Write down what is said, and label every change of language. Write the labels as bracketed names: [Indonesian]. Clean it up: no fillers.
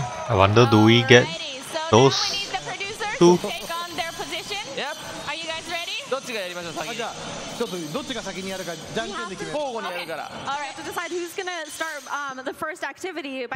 [English] I wonder, do we get those two? Take on their position. Yep. Are you guys ready? [Japanese] どっちがやりましょう先に。じゃあちょっとどっちが先にやるかじゃんけんで決める。交互にやるから。 [English] All right, to decide who's gonna start the first activity by